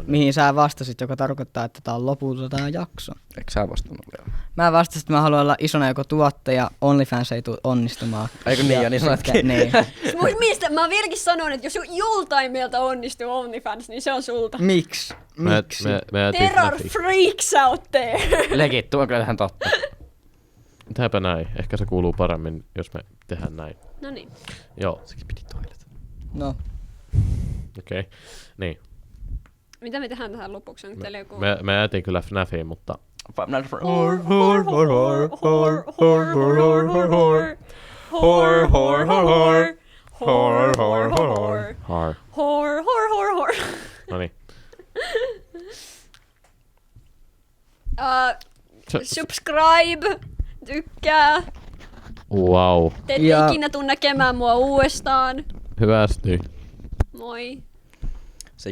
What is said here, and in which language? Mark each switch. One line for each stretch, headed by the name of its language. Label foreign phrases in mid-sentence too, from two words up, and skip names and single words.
Finnish: Mihin sä vastasit, joka tarkoittaa, että tää on lopulta tää jakso. Eikö sä vastannut vielä? Mä vastasin, että mä haluan olla isona joko tuottaja, OnlyFans ei tule onnistumaan. Eikö niin, ja niin sanotkin. Niin. Mä vieläkin sanon, että jos joltain meiltä onnistuu OnlyFans, niin se on sulta. Miksi?
English: There are freaks out there.
Finnish: Legit, tuo on kyllä ihan totta. Tehdäänpä näin. Ehkä se kuuluu paremmin, jos me tehdään näin. No niin. Joo. Sekin piti toilet. No. Okei. Niin. Mitä me tehdään tähän lopuksi? Onko teillä joku... Me jäätiin kyllä FNAFiin, mutta... Hor, hor, hor, hor. Hor, hor, hor, hor. Har. Hor, hor, hor, hor. Noniin. Subscribe. Tykkää. Wow. Te ette Ja- ikinä tuu näkemään mua uudestaan. Hyvästi. Moi. Sigma.